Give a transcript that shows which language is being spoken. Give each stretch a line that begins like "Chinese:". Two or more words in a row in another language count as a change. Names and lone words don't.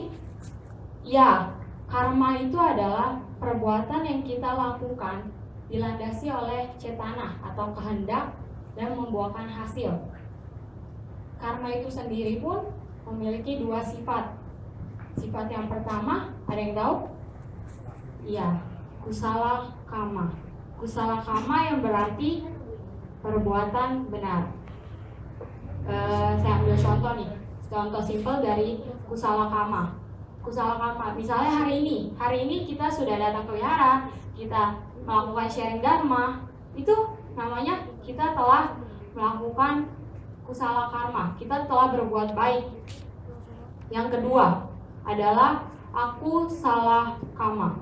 Indonesian: Ya, karma itu adalah perbuatan yang kita lakukan dilandasi oleh cetana atau kehendak dan membuahkan hasil. Karma itu sendiri pun memiliki dua sifat. Sifat yang pertama, ada yang tahu? Iya,
Pali: kusala kama. Kusala kama
Indonesian: yang berarti perbuatan benar. Saya ambil contoh nih, contoh simpel dari
Pali: kusala kama. Kusala karma,
Indonesian: misalnya hari ini kita sudah datang ke wihara, kita melakukan sharing dharma, itu namanya kita telah melakukan
Pali: kusala karma,
Indonesian: kita telah berbuat baik. Yang kedua adalah
Pali: aku salah kama.